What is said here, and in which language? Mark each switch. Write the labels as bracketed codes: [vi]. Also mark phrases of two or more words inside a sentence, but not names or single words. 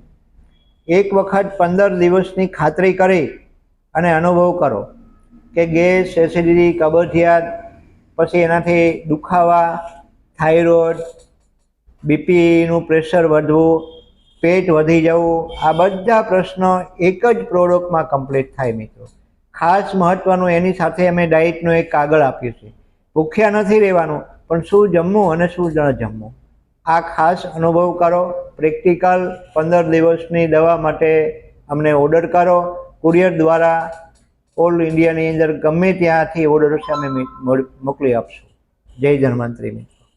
[gu] એક વખત 15 દિવસની ખાતરી કરી અને અનુભવ કરો કે ગેસ, એસિડિટી, કબજિયાત, પછી એનાથી દુખાવા, થાઇરોઇડ, બીપી નુ પ્રેશર વધવું, પેટ વધી જવું, આ બધા પ્રશ્નો એક જ પ્રોડક્ટ માં કમ્પ્લીટ થાય। મિત્રો, ખાસ મહત્વનું એની સાથે અમે ડાયટનો એક કાગળ આપ્યું છે। ભૂખ્યા નહીં રહેવાનું, પણ શું જમવું અને શું ન જમવું આ ખાસ અનુભવ કરો। પ્રેક્ટિકલ 15 દિવસની દવા માટે અમને ઓર્ડર કરો, કુરિયર દ્વારા [en] All India [gu] ની અંદર ગમે ત્યાંથી ઓર્ડર અમે મોકલી આપશું। જય ધન્વંતરી।